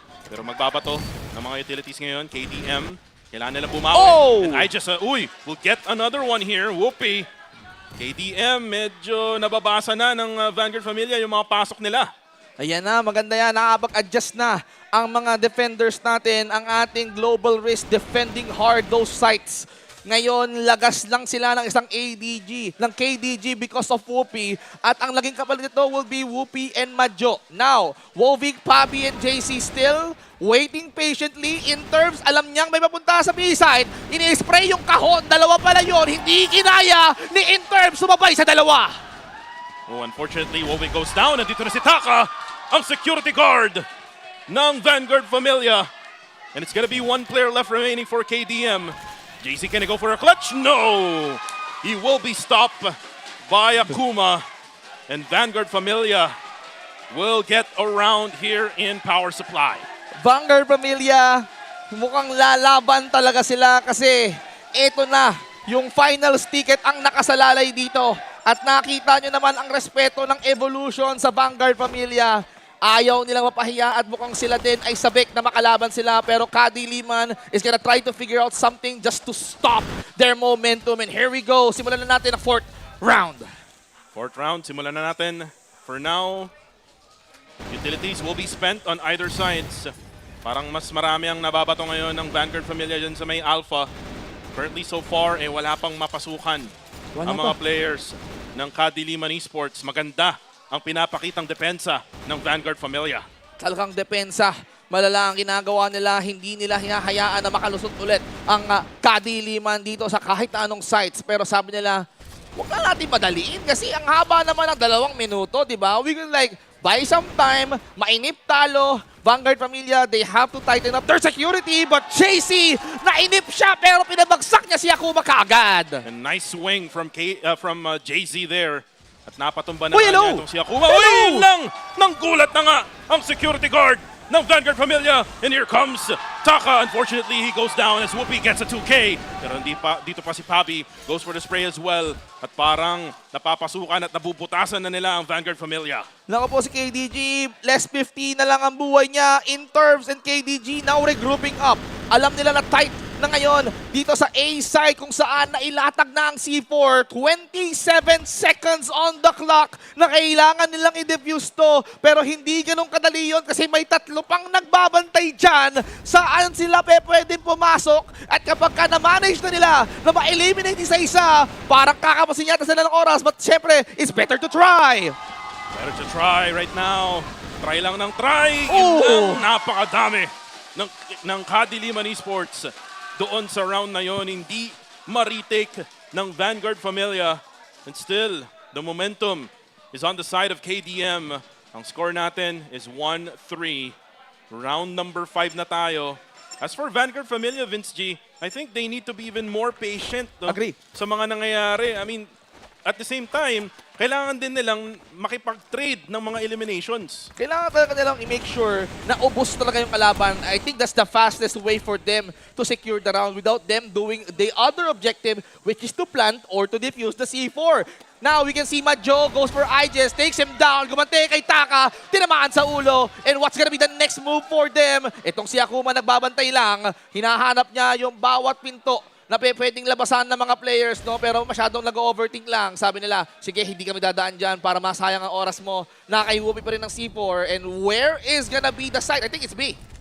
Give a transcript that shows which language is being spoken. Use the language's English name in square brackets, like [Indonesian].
[Filipino] Pero magbabato ng mga utilities ngayon. KDM. Kailangan nila bumawi. Oh! [English] And Ijes, will get another one here. [Filipino] Whoopee. KDM, medyo nababasa na ng Vanguard Familia yung mga pasok nila. Ayan na, maganda yan. Nakapag-adjust na ang mga defenders natin. Ang ating [English] global risk defending hard those sites. [Filipino] Ngayon, lagas lang sila ng isang ADG, ng KDG [English] because of [Filipino] Whoopi. At ang laging kapalit nito [English] will be Whoopi and Majo. Now, Wovig, Pabi, and JC still waiting patiently. [Filipino] In terms, alam niyang may mapunta sa B-side. Ini-spray yung kahon. Dalawa pala yun. Hindi kinaya ni Interms sumabay sa dalawa. [English] Oh, unfortunately, Wovig goes down. [Filipino] Nandito na si Taka, ang security guard ng Vanguard Familia. [English] And it's gonna be one player left remaining for KDM. JC, can he go for a clutch? No! He will be stopped by Akuma. And Vanguard Familia will get around here in power supply. [Filipino] Vanguard Familia, mukhang lalaban talaga sila kasi ito na yung finals ticket ang nakasalalay dito. At nakita nyo naman ang respeto ng evolution sa Vanguard Familia. Ayaw nilang mapahiya at mukhang sila din ay sabik na makalaban sila. [English] Pero Kadiliman is gonna try to figure out something just to stop their momentum. And here we go. [Filipino] Simulan na natin ang 4th round. 4th round, simulan na natin. [English] For now, utilities will be spent on either sides. [Filipino] Parang mas marami ang nababato ngayon ng Vanguard Familia dyan sa may Alpha. [English] Currently so far, [Filipino] wala pang mapasukan ang mga players ng Kadiliman Esports. Maganda ang pinapakitang depensa ng Vanguard Familia. Talagang depensa. Malala ang ginagawa nila. Hindi nila hinahayaan na makalusot ulit ang Kadiliman dito sa kahit anong sites. Pero sabi nila, huwag na natin madaliin kasi ang haba naman ng 2 minuto, di ba? [English] We can buy some time, [Filipino] mainip talo. [English] Vanguard Familia, they have to tighten up their security. [Filipino] But JC, nainip siya pero pinabagsak niya si Akuma kaagad. [English] A nice swing from JZ there. [Filipino] At napatumba na Uy, niya itong si Akuma. Uy, yun lang! Nanggulat na nga ang security guard ng Vanguard Familia. [English] And here comes Taka. Unfortunately, he goes down as Whoopi gets a 2K. [Filipino] Pero dito pa si Pabi. [English] Goes for the spray as well. [Filipino] At parang napapasukan at nabubutasan na nila ang Vanguard Familia. Naku po si KDG, less 50 na lang ang buhay niya. [English] Interms and KDG now regrouping up. [Filipino] Alam nila na tight na ngayon dito sa A side kung saan nailatag na ang C4. 27 [English] seconds on the clock [Filipino] na kailangan nilang i-defuse to. Pero hindi ganun kadali yun kasi may 3 pang nagbabantay dyan saan sila pwede pumasok. At kapag ka na-manage na nila na ma-eliminate isa-isa, parang kakapasin yata sila ng oras. [English] But syempre, it's better to try. Better to try right now. [Filipino] Try lang ng try. Oh! Napakadami ng Kadiliman Esports. Doon sa round na yon, hindi ma-retake ng Vanguard Familia. [English] And still, the momentum is on the side of KDM. [Filipino] Ang score natin is 1-3. Round number 5 na tayo. [English] As for Vanguard Familia, Vince G, I think they need to be even more patient, no? Agree. [Filipino] Sa mga nangyayari. [English] I mean, at the same time, [Filipino] kailangan din nilang makipag-trade ng mga eliminations. Kailangan talaga nilang i-make sure na ubos talaga yung kalaban. [English] I think that's the fastest way for them to secure the round without them doing the other objective, which is to plant or to defuse the C4. Now, we can see Majo goes for Ijes, takes him down, [Filipino] gumante kay Taka, tinamaan sa ulo. [English] And what's gonna be the next move for them? [Filipino] Itong si Akuma nagbabantay lang, hinahanap niya yung bawat pinto na pwedeng labasan ng mga players, no? Pero masyadong nag-overthink lang. Sabi nila, sige, hindi kami dadaan dyan para masayang ang oras mo. Nakaiwupi pa rin ng C4. [English] And where is gonna be the site? I think it's B.